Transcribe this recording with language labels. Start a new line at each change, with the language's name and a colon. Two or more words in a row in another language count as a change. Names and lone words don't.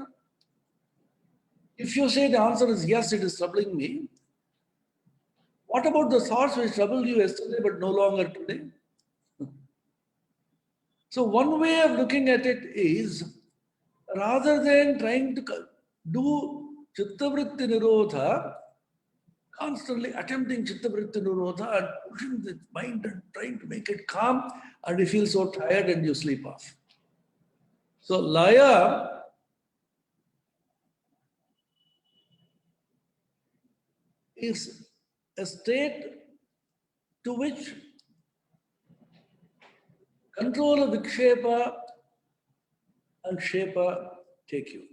English: If you say the answer is yes, it is troubling me, what about the thoughts which troubled you yesterday but no longer today? So one way of looking at it is, rather than trying to do
Sanskrit: chittavritti nirodha,
English: constantly attempting
Sanskrit: chittavritti nirodha
English: and pushing the mind and trying to make it calm, and you feel so tired and you sleep off. So laya is a state to which control of vikshepa and shepa take you.